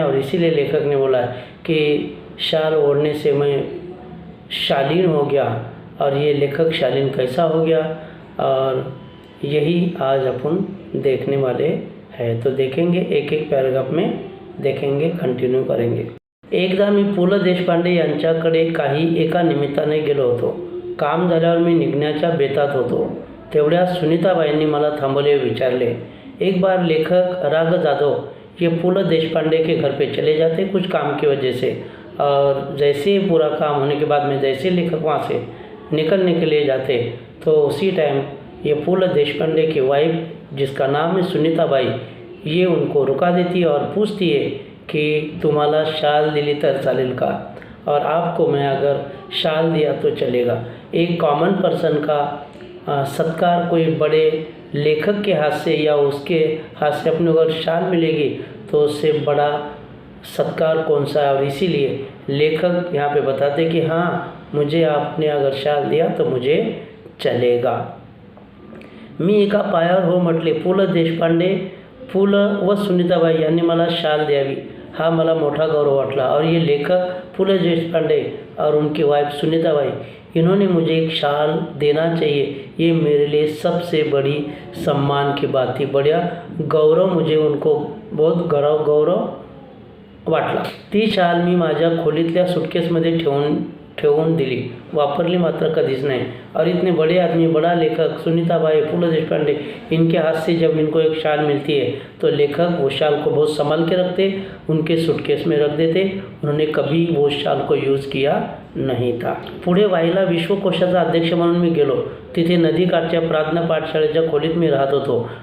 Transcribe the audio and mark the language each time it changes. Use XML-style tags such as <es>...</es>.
<hi>और इसीलिए लेखक ने बोला कि शाल ओढ़ने से मैं शालीन हो गया। और ये लेखक शालीन कैसा हो गया, और यही आज अपन देखने वाले हैं। तो देखेंगे, एक एक पैराग्राफ में देखेंगे, कंटिन्यू करेंगे।</hi> <mr>एकदा मी पु ल देशपांडे यांच्याकडे काही एका निमित्ताने गेलो होतो। काम झाल्यावर मी निघण्याच्या बेतात होतो, तेवढ्यात सुनीताबाईंनी मला थांबवले, विचारले,</mr> <hi>एक बार लेखक राग जाधव ये पु ल देशपांडे के घर पे चले जाते कुछ काम की वजह से, और जैसे ही पूरा काम होने के बाद में जैसे लेखक वहाँ से निकलने के लिए जाते तो उसी टाइम ये पु ल देशपांडे की वाइफ, जिसका नाम है सुनीताबाई, ये उनको रुका देती है और पूछती है कि</hi> <mr>तुम्हाला शाल दिली तर चालेल का,</mr> <hi>और आपको मैं अगर शाल दिया तो चलेगा। एक कॉमन पर्सन का सत्कार कोई बड़े लेखक के हाथ से या उसके हाथ से अपने अगर शाल मिलेगी तो उससे बड़ा सत्कार कौन सा है। और इसीलिए लेखक यहाँ पे बताते कि हाँ, मुझे आपने अगर शाल दिया तो मुझे चलेगा।</hi> <mr>मी एका पायावर हो म्हटले, पु ल देशपांडे, पु ल व सुनीताबाई यांनी मला शाल द्यावी, हा मला मोठा गौरव वाटला।</mr> <hi>और ये लेखक पु ल देशपांडे और उनकी वाइफ सुनीताबाई, इन्होंने मुझे एक शाल देना चाहिए, ये मेरे लिए सबसे बड़ी सम्मान की बात थी। बढ़िया गौरव, मुझे उनको बहुत गौरव वाटला।</hi> <mr>ती शाल मी माझ्या खोलीतल्या सुटकेसमध्ये ठेवून दिली, वापरली मात्र कधीच नहीं।</mr> <hi>और इतने बड़े आदमी, बड़ा लेखक सुनीताबाई, पु ल देशपांडे, इनके हाथ से जब इनको एक शाल मिलती है तो लेखक वो शाल को बहुत संभाल के रखते, उनके सूटकेस में रख देते। उन्होंने कभी वो शाल को यूज़ किया नहीं था।</hi> <mr>पुढे वाईला विश्वकोशाचा अध्यक्ष म्हणून मी गेलो, तिथे नदीकाठच्या प्रार्थना पाठशाळेच्या खोलीत मी राहत होतो।</mr>